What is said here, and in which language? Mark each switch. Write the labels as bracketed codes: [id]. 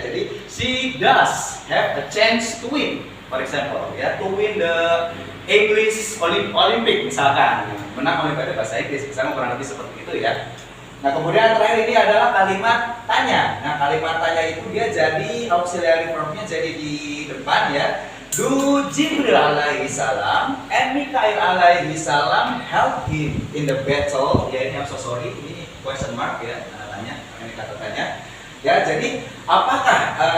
[en] Jadi she does have a chance to win, for example ya, to win the English Olympic [id] misalkan, menang olimpiade bahasa Inggris misalnya, kurang lebih seperti itu ya. Nah kemudian terakhir ini adalah kalimat tanya. Nah kalimat tanya itu dia jadi auxiliary verbnya jadi di depan ya. [en] Do Jibril alaihi salam and Mikail alaihi salam help him in the battle. [id] Ya ini [en] I'm so sorry, [id] ini question mark ya, tanya, ini kata tanya. Ya, jadi apakah